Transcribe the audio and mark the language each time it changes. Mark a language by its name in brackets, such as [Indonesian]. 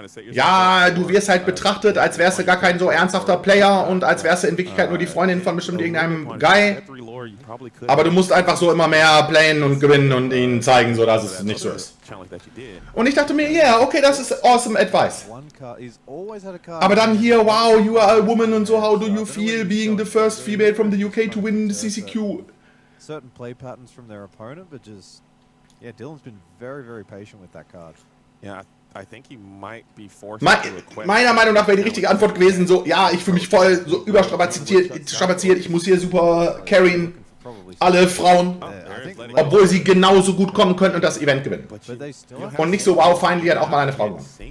[German] Ja, du wirst halt betrachtet, als wärst du gar kein so ernsthafter Player und als wärst du in Wirklichkeit nur die Freundin von bestimmt irgendeinem Guy. Aber du musst einfach so immer mehr playen und gewinnen und ihnen zeigen, so dass es nicht so ist. Und ich dachte mir, yeah, okay, [English] das ist awesome advice. [German] Aber dann hier, [English] wow, you are a woman und so, how do you feel being the first female from the UK to win the CCQ? Certain play patterns from their opponent, but just, yeah, Dillon's been very, very patient with that card. Yeah, I think he might be forced [German] meiner Meinung nach wäre die richtige Antwort gewesen, so, ja, ich fühle mich voll so überstrapaziert, ich muss hier super carryen, alle Frauen, obwohl sie genauso gut kommen könnten und das Event gewinnen. Und nicht so, wow, finally hat auch mal eine Frau gewonnen.